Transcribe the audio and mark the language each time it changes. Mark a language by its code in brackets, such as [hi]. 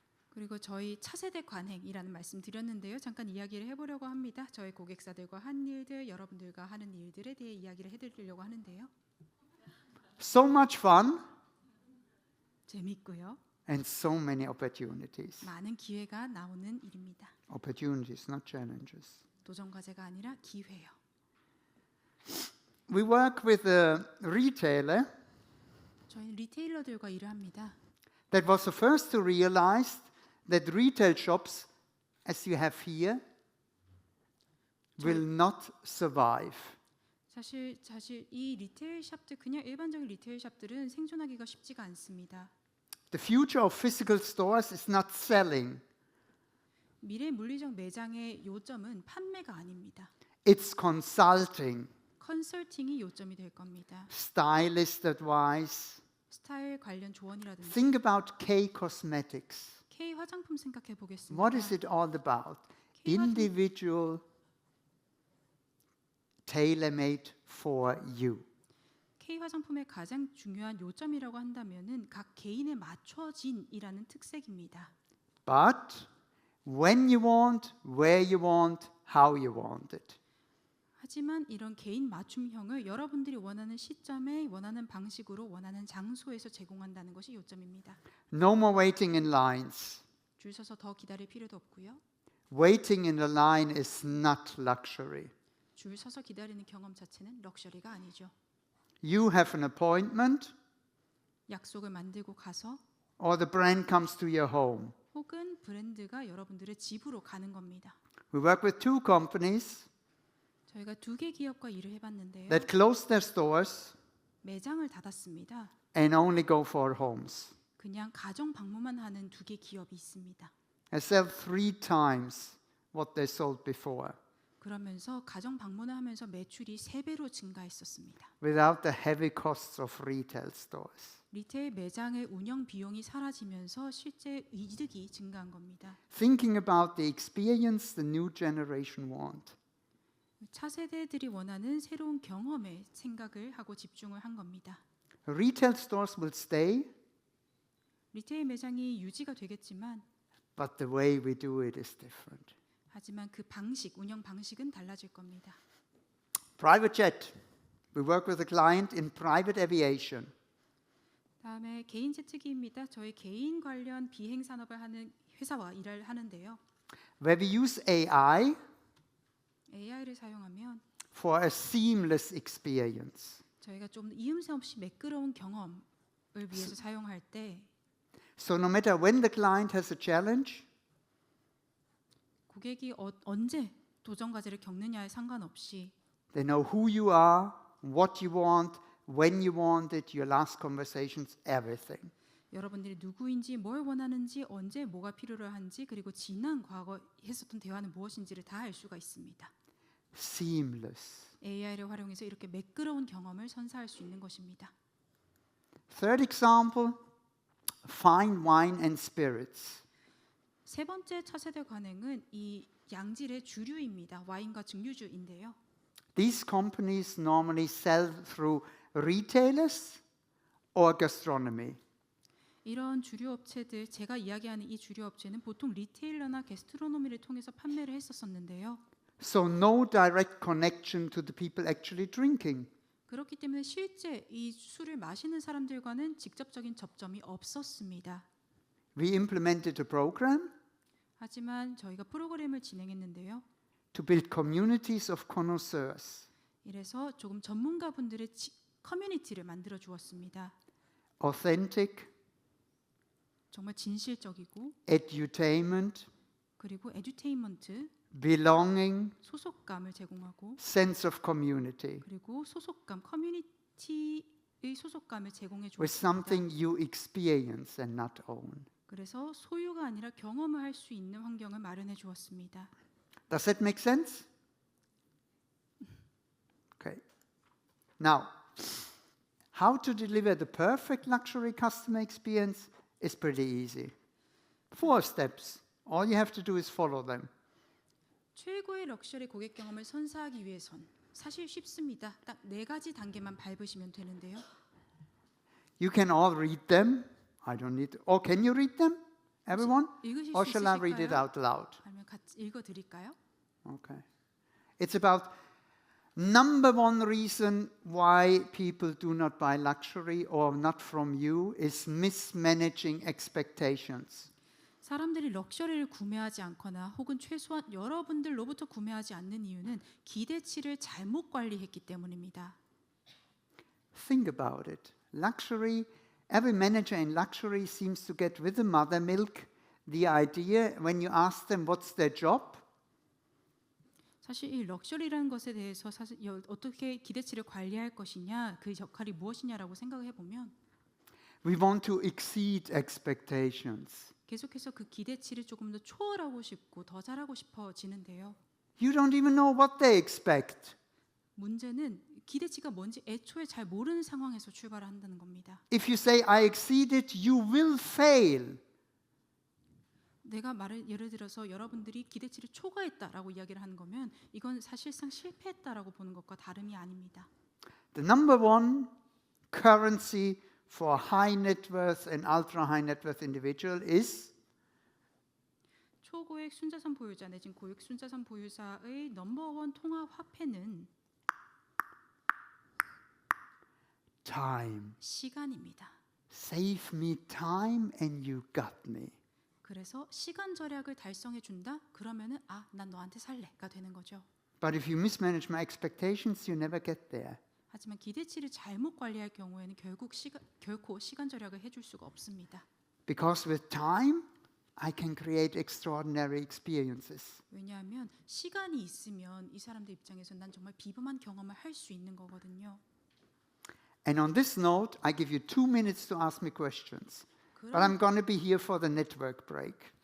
[ko] 그리고 저희 차세대 관행이라는 말씀 드렸는데요. 잠깐 이야기를 해보려고 합니다. 저희 고객사들과 한 일들, 여러분들과 하는 일들에 대해 이야기를 해드리려고 하는데요. [en] So much fun [ko] 재밌고요. [en] and so many opportunities. [ko] 많은 기회가 나오는 일입니다. [en] Opportunities, not challenges. [ko] 도전 과제가 아니라 기회요. [en] We work with a retailer [ko] 저희는 리테일러들과 일을 합니다. [en] that was the first to realize that retail shops, as you have here, will not survive. [ko] 사실 이 리테일 샵들 그냥 일반적인 리테일 샵들은 생존하기가 쉽지가 않습니다. [en] The future of physical stores is not selling, [ko] 미래 물리적 매장의 요점은 판매가 아닙니다. [en] it's consulting, [ko] 컨설팅이 요점이 될 겁니다. [en] stylist advice. [ko] 스타일 관련 조언이라든지 [en] Think about K Cosmetics. [ko] K 화장품 생각해 보겠습니다. [en] What is it all about? [ko] K 화장- [en] Individual, tailor-made for you. [ko] K 화장품의 가장 중요한 요점이라고 한다면은 각 개인에 맞춰진이라는 특색입니다. [en] But when you want, where you want, how you want it. [ko] 하지만 이런 개인 맞춤형을 여러분들이 원하는 시점에 원하는 방식으로 원하는 장소에서 제공한다는 것이 요점입니다. [en] No more waiting in lines. [ko] 줄 서서 더 기다릴 필요도 없고요. [en] Waiting in a line is not luxury. [ko] 줄 서서 기다리는 경험 자체는 럭셔리가 아니죠. [en] You have an appointment, [ko] 약속을 만들고 가서 [en] or the brand comes to your home. [ko] 혹은 브랜드가 여러분들의 집으로 가는 겁니다. [en] We work with two companies [ko] 저희가 2개 기업과 일을 해봤는데요. [en] that close their stores [ko] 매장을 닫았습니다. [en] and only go for homes. [ko] 그냥 가정 방문만 하는 2개 기업이 있습니다. [en] I sell 3 times what they sold before [ko] 그러면서 가정 방문을 하면서 매출이 3배로 증가했었습니다. [en] without the heavy costs of retail stores. [ko] 리테일 매장의 운영 비용이 사라지면서 실제 이득이 증가한 겁니다. [en] Thinking about the experience the new generation want. [ko] 차세대들이 원하는 새로운 경험에 생각을 하고 집중을 한 겁니다. [en] Retail stores will stay, [ko] 리테일 매장이 유지가 되겠지만 [en] but the way we do it is different. [ko] 하지만 그 방식, 운영 방식은 달라질 겁니다. [en] Private jet. We work with a client in private aviation. [ko] 다음에 개인 제트기입니다. 저희 개인 관련 비행 산업을 하는 회사와 일을 하는데요. [en] where we use AI [ko] AI를 사용하면 [en] for a seamless experience. [ko] 저희가 좀 이음새 없이 매끄러운 경험을 위해서 사용할 때 [en] So no matter when the client has a challenge, [ko] 고객이 언제 도전 과제를 겪느냐에 상관없이 [en] they know who you are, what you want, when you want it, your last conversations, everything. [ko] 여러분들이 누구인지 뭘 원하는지 언제 뭐가 필요로 한지 그리고 지난 과거 했었던 대화는 무엇인지를 다 알 수가 있습니다. [en] Seamless. [ko] AI를 활용해서 이렇게 매끄러운 경험을 선사할 수 있는 것입니다. [en] Third example, fine wine and spirits. [ko] 세 번째 차세대 관행은 이 양질의 주류입니다. 와인과 증류주인데요. [en] These companies normally sell through retailers or gastronomy. [ko] 이런 주류 업체들, 제가 이야기하는 이 주류 업체는 보통 리테일러나 게스트로노미를 통해서 판매를 했었었는데요. [en] So no direct connection to the people actually drinking. [ko] 그렇기 때문에 실제 이 술을 마시는 사람들과는 직접적인 접점이 없었습니다. [en] We implemented a program [ko] 하지만 저희가 프로그램을 진행했는데요. [en] to build communities of connoisseurs, [ko] 이래서 조금 전문가분들의 커뮤니티를 만들어 주었습니다. [en] authentic, [ko] 정말 진실적이고 [en] edutainment, [ko] 그리고 에듀테인먼트, [en] belonging, [ko] 소속감을 제공하고 [en] sense of community, [ko] 그리고 소속감, 커뮤니티의 소속감을 제공해 [en] with [ko] 주었습니다. [en] something you experience and not own. [ko] 그래서 소유가 아니라 경험을 할 수 있는 환경을 마련해 주었습니다. [en] Does that make sense? Okay. Now, how to deliver the perfect luxury customer experience is pretty easy. 4 steps. All you have to do is follow them. [ko] 최고의 럭셔리 고객 경험을 선사하기 위해선 사실 쉽습니다. 딱 4가지 단계만 밟으시면 되는데요. [en] You can all read them. I don't need. Or can you read them, everyone? [ko] 읽으실 [en] Or [ko] 수 [en] shall I read it [ko] 있으실까요? [en] out loud? [ko] 아니면 같이 읽어 드릴까요? [en] Okay. It's about number one reason why people do not buy luxury or not from you is mismanaging expectations. [ko] 사람들이 럭셔리를 구매하지 않거나 혹은 최소한 여러분들로부터 구매하지 않는 이유는 기대치를 잘못 관리했기 때문입니다. [en] Think about it. Luxury, every manager in luxury seems to get with the mother milk the idea when you ask them what's their job, [ko] 사실 이 럭셔리라는 것에 대해서 사실 어떻게 기대치를 관리할 것이냐, 그 역할이 무엇이냐라고 생각해 보면 [en] we want to exceed expectations. [ko] 계속해서 그 기대치를 조금 더 초월하고 싶고 더 잘하고 싶어지는데요. [en] You don't even know what they expect. [ko] 문제는 기대치가 뭔지 애초에 잘 모르는 상황에서 출발한다는 겁니다. [en] If you say I exceeded, you will fail. [ko] 내가 예를 들어서 여러분들이 기대치를 초과했다라고 이야기를 하는 거면 이건 사실상 실패했다라고 보는 것과 다름이 아닙니다. [en] The number one currency for high net worth and ultra high net worth individual is [ko] 초고액 순자산 보유자 내진 고액 순자산 보유자의 넘버원 통화 화폐는 [en] time. [ko] 시간입니다. [en] Save me time and you got me. [ko] 그래서 시간 절약을 달성해 준다? 그러면은 난 너한테 살래가 되는 거죠. [en] But if you mismanage my expectations, you never get there. [ko] 하지만 기대치를 잘못 관리할 경우에는 결코 시간 절약을 해줄 수가 없습니다. [en] Because with time, I can create extraordinary experiences. [ko] 왜냐하면 시간이 있으면 이 사람들 입장에서 난 정말 비범한 경험을 할 수 있는 거거든요. [en] And on this note, I give you 2 minutes to ask me questions. But I'm going to be here for the network break.